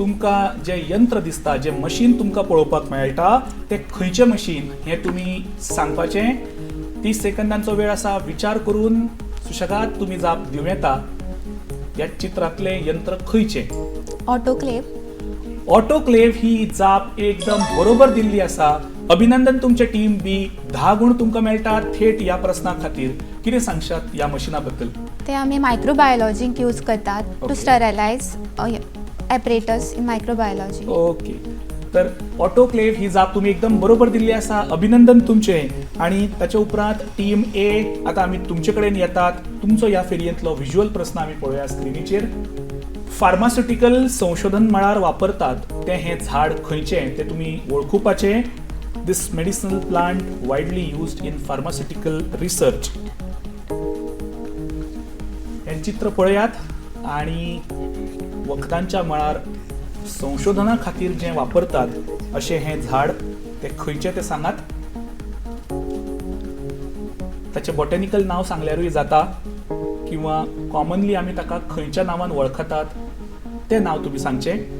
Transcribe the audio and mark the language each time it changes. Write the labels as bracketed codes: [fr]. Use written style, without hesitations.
[kok] तुमकां जे यंत्र दिसता, जे मशीन तुमकां पळोवपाक मेळटा तें खंयचें मशीन हें तुमी सांगपाचें. 30 सेकंदांचो वेळ आसा. विचार करून सुशेगाद तुमी जाप दिवं येता. ह्या चित्रांतलें यंत्र खंयचें? ऑटोक्लेव. ऑटोक्लेव ही जाप एकदम बरोबर दिल्ली आसा. अभिनंदन तुमचे टीम बी. 10 गुण तुमकां मेळटात थेट ह्या प्रस्ना खातीर. कितें सांगशात ह्या मशिना बद्दल? ते आमी मायक्रोबायोलॉजीक यूज करतात टू [en] Okay. Sterilize apparatus in microbiology. Okay. [kok] तर ऑटोक्लेव ही जाप तुम्ही एकदम बरोबर दिल्ली आसा. अभिनंदन तुमचे. आणि ताचे उपरांत टीम ए, आता आमी तुमचे कडेन येतात. तुमचो ह्या फेरयेंतलो व्हिज्युअल प्रस्न आमी पळोवया स्क्रिनीचेर. फार्मास्युटिकल संशोधन मळार वापरतात तें हें झाड खंयचें तें तुमी वळखुपाचें. [en] This medicinal plant widely used in pharmaceutical research. [kok] हें चित्र पळयात. आणि वखदांच्या मळार संशोधना खातीर जें वापरतात अशें हें झाड तें खंयचें तें सांगात. ताचें बॉटॅनिकल नांव सांगल्यारूय जाता किंवा कॉमनली आमी ताका खंयच्या नांवान वळखतात तें नांव तुमी सांगचें.